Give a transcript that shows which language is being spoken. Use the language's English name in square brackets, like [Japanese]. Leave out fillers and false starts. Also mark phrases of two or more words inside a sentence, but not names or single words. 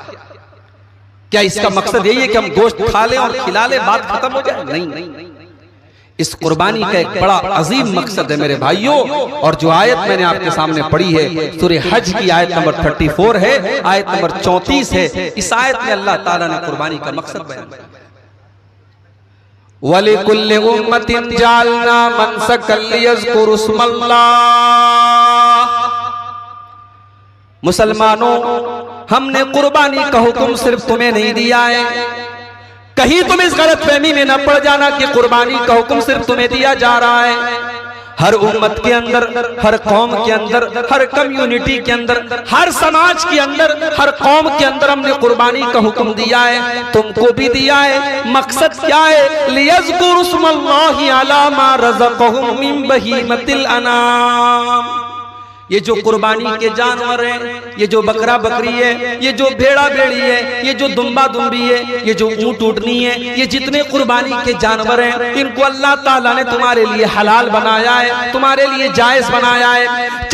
[Hindi] क्या इसका मकसद यही है कि हम गोश्त खा लें और खिला लें, बात खत्म हो जाए? नहीं, इस कुर्बानी का एक बड़ा अजीम मकसद है मेरे भाइयों। और जो आयत मैंने आपके सामने पढ़ी है, सूरह हज की आयत नंबर 34 है, आयत नंबर 34 है। इस आयत में अल्लाह ताला ने कुर्बानी का मकसद बयान किया, [Arabic] ولكل أمة جعلنا منسكا ليذكروا اسم الله. [Hindi] मुसलमानों, हमने कुर्बानी का हुक्म सिर्फ तुम्हें नहीं दिया है, कहीं तुम इस गलतफहमी में न पड़ जाना कि कुर्बानी का हुक्म सिर्फ तुम्हें दिया जा रहा है। हर उम्मत के अंदर, हर कौम के अंदर, हर कम्युनिटी के अंदर, हर समाज के अंदर, हर कौम के अंदर हमने कुर्बानी का हुक्म दिया है, तुमको भी दिया है। मकसद क्या है? [Arabic] ليذكروا اسم الله على ما رزقهم من بهيمة الأنعام. [Hindi] ये जो कुर्बानी के जानवर हैं, ये जो बकरा बकरी है, ये जो भेड़ा भेड़ी है, ये जो दुम्बा दुम्बी है, ये जो ऊंट ऊँटनी है, ये जितने कुर्बानी के जानवर हैं, इनको अल्लाह ताला ने तुम्हारे लिए हलाल बनाया है, तुम्हारे लिए जायज बनाया है।